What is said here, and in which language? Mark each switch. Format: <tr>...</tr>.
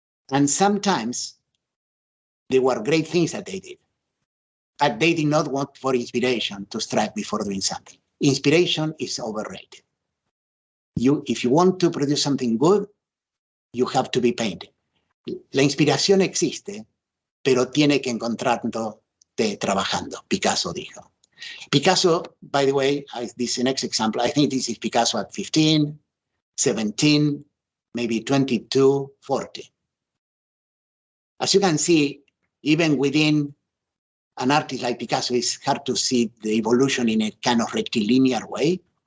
<en>And sometimes there were great things that they did. but they did not want for inspiration to strike before doing something. Inspiration is overrated. If you want to produce something good, you have to be painting.</en> <es>La inspiración existe, pero tiene que encontrarte trabajando, Picasso dijo.</es> <en>Picasso, by the way, this is the next example. I think this is Picasso at 15, 17, maybe 22, 40. As you can see, even within an artist like Picasso, it's hard to see the evolution in a kind of rectilinear way.</en>